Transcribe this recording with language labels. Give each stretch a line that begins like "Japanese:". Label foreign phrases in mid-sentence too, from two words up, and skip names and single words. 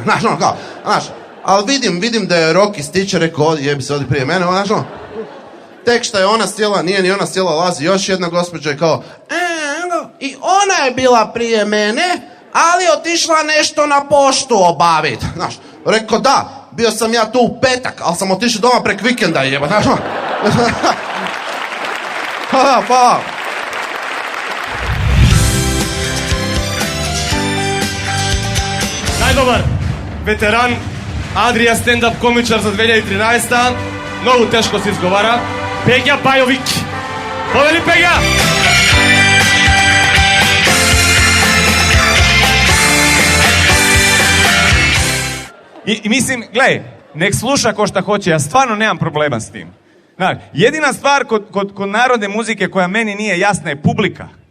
Croatian: Znaš, ali vidim da je rok ističe, rekao, jebi se odi prije mene, znaš, tek što je ona sjela, nije ni ona sjela, lazi još jedna gospođa i kao, i ona je bila prije mene, ali otišla nešto na poštu obaviti. Znaš, rekao, da, bio sam ja tu u petak, ali sam otišao doma prek vikenda, jeba, znaš, pa.
Macedonian: Најдобар ветеран Адрија стендап комичар за 2013-та, многу тешко се изговара, Пеѓа Бајовик. Повели Пеѓа!
Serbian: I mislim, gledaj, nek sluša ko šta hoće, ja stvarno nemam problema s tim. Znači, jedina stvar kod narodne muzike koja meni nije jasna je publika.